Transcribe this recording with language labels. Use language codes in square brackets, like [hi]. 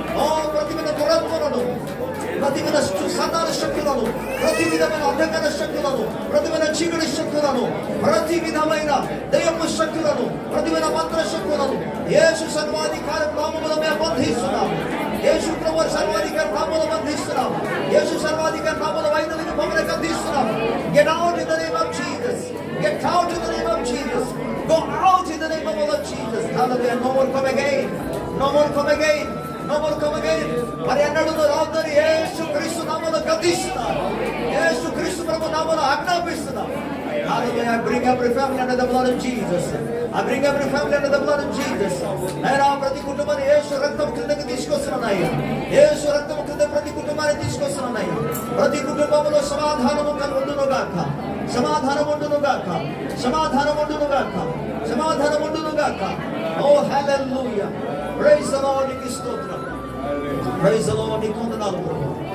[te] ఓ ప్రతి మీద దురాత్మలను, ప్రతి మీద సాతాన శక్తులను, ప్రతి విధమైన అంధకార శక్తులను, ప్రతి విధమైన చీకటి శక్తులను, ప్రతి విధమైన దయ్యపు శక్తులను, ప్రతి విధమైన మంత్ర శక్తులను యేసు సర్వాధికార నామములో మేము బంధిస్తున్నాం. యేసు ప్రభు సర్వాధికార నామములో బంధిస్తున్నాం. యేసు సర్వాధికార నామములో వైద్యులకు భవనకు అందిస్తున్నాం. [en] Get out in the name of Jesus. Get out in the name of Jesus. Go out in the name of Lord Jesus. Hallelujah. No more come again. No more come again. No more come again. [te] మరి అన్నడు రావద్దని యేసు క్రీస్తు నామములో గద్దిస్తున్నాం. యేసు క్రీస్తు ప్రభు నామములో ఆజ్ఞాపిస్తున్నాం. [en] Hallelujah. I bring every family under the blood of Jesus. I bring every family under the blood of Jesus. [te] నేను ప్రతి కుటుంబాన్ని యేసు రక్తం కిందకి తీసుకొస్తున్నానయ్యా. యేసు రక్తం కింద ప్రతి కుటుంబాన్ని తీసుకొస్తున్నానయ్యా. ప్రతి కుటుంబంలో సమాధానము ఉండును గాక, సమాధానం ఉండును గాక, సమాధానం ఉండును గాక, సమాధానం ఉండును గాక. ఓ హల్లెలూయా. [en] Praise the Lord. [te] నీకు స్తోత్రం. Praise the lord. నీకు వందనాలు ప్రభువా.